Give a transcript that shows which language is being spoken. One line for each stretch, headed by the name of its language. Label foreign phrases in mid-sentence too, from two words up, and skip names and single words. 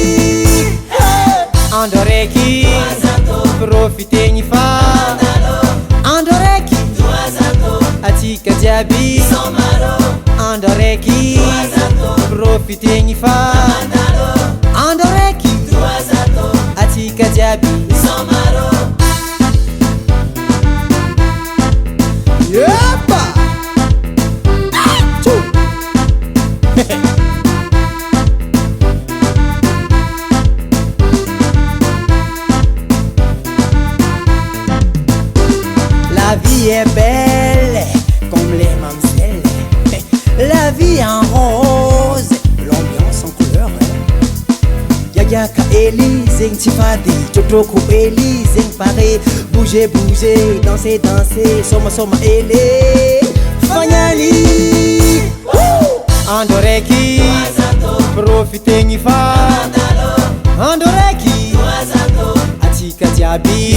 Malagasy: andro araiky profitegny fa andro araiky atsika jiaby andro araiky profitegny fa andro araiky atsika jiaby
French: yepa La vie est belle comme les mamzelles. La vie en rose, l'ambiance en couleur. Yayaka Eli, zing tifadi, Jotoko Eli, zing pare. Bouger, bouger, danser, danser, soma, soma Eli.
Malagasy: Fanyali, andoreki, profitegny fa. Andoreki, atika jiaby.